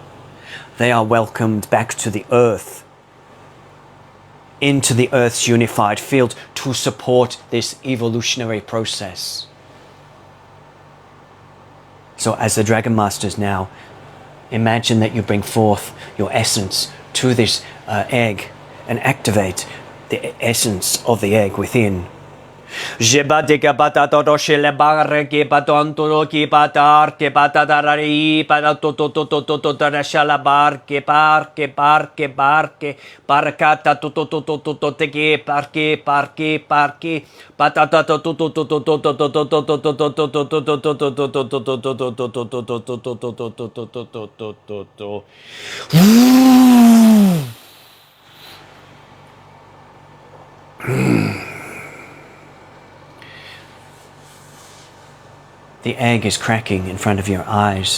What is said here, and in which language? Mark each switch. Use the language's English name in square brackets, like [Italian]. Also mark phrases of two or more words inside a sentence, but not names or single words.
[English] They are welcomed back to the earth, into the earth's unified field to support this evolutionary process. So as the Dragon Masters now, imagine that you bring forth your essence to this egg and activate the essence of the egg within. Jebadika batato shele barke batonto ki batar ke batadarari batato shala barke parke parke barke barkata to teke parke parke parke batata to. The egg is cracking in front of your eyes.